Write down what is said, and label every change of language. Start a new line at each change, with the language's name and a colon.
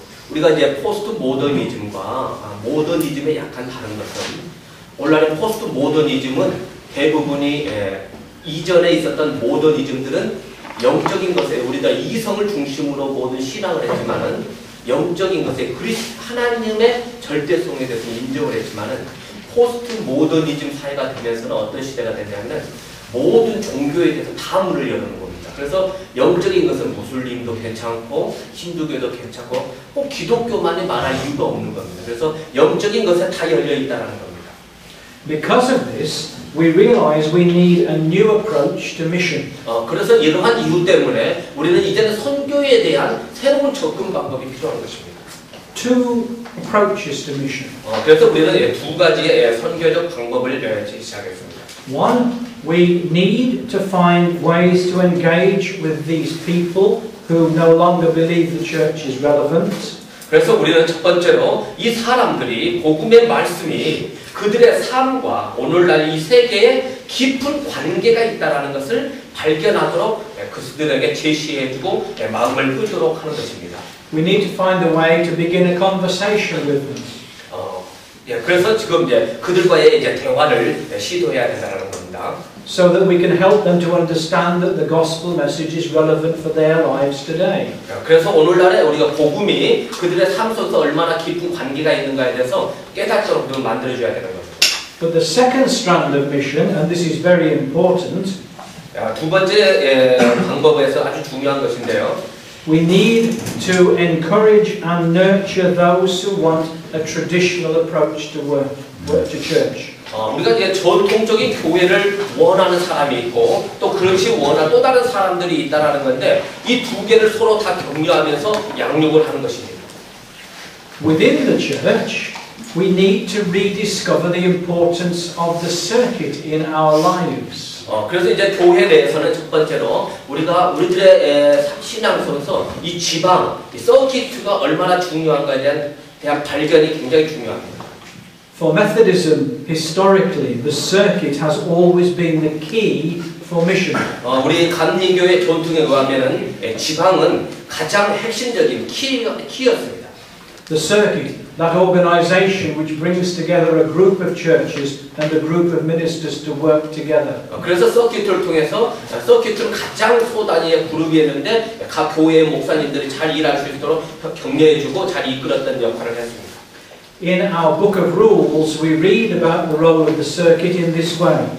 Korean: 우리가 이제 포스트 모더니즘과 모더니즘의 약간 다른 것은 오늘날의 포스트 모더니즘은 대부분이 이전에 있었던 모더니즘들은 영적인 것에 우리가 이성을 중심으로 모든 신앙을 했지만은 영적인 것에 하나님의 절대성에 대해서 인정을 했지만은 포스트 모더니즘 사회가 되면서는 어떤 시대가 됐냐면 모든 종교에 대해서 다 문을 여는 겁니다. 그래서 영적인 것은 무슬림도 괜찮고 힌두교도 괜찮고 꼭 기독교만이 말할 이유가 없는 겁니다. 그래서 영적인 것에 다 열려 있다는 겁니다.
English: Because of this, we realize we need a new approach to mission.
Korean: 그래서 이러한 이유 때문에 우리는 이제는 선교에 대한 새로운 접근 방법이 필요한 것입니다.
English: Two approaches to mission.
Korean: 그래서 우리는 두 가지의 선교적 방법을 제시하겠습니다.
English: One, we need to find ways to engage with these people who no longer believe the church is relevant.
Korean: 그래서 우리는 첫 번째로 이 사람들이 복음의 말씀이 그들의 삶과 오늘날 이 세계에 깊은 관계가 있다는 것을 발견하도록 그들에게 제시해주고 마음을 흐도록 하는 것입니다.
English: We need to find a way to begin a conversation with them.
Korean: 그래서 지금 이제 그들과의 이제 대화를 시도해야 된다는 겁니다.
English: So that we can help them to understand that the gospel message is relevant for their lives today.
Korean: 그래서 오늘날에 우리가 복음이 그들의 삶 속에서 얼마나 깊은 관계가 있는가에 대해서 깨닫도록 만들어줘야 되는 거죠.
English: But the second strand of mission, and this is very important,
Korean: 두 번째 방법에서 아주 중요한 것인데요.
English: we need to encourage and nurture those who want a traditional approach to work to church.
Korean: 우리가 이제 전통적인 교회를 원하는 사람이 있고 또 그것이 원하는 또 다른 사람들이 있다라는 건데 이 두 개를 서로 다 격려하면서 양육을 하는 것입니다.
English: Within the church, we need to rediscover the importance of the circuit in our lives.
Korean: 그래서 이제 교회 내에서는 첫 번째로 우리들의 신앙 속에서 이 지방, 이 서킷가 얼마나 중요한가에 대한 발견이 굉장히 중요합니다.
English: For Methodism, historically, the circuit has always been the key for mission.
Korean: 우리 감리교의 전통에 의하면은 지방은 가장 핵심적인 키였습니다.
English: The circuit, that organization which brings together a group of churches and a group of ministers to work together.
Korean: 그래서 서킷을 통해서 서킷은 가장 소단위의 그룹이었는데 각 교회의 목사님들이 잘 일할 수 있도록 격려해주고 잘 이끌었던 역할을 했습니다.
English: In our book of rules, we read about the role of the circuit in this way.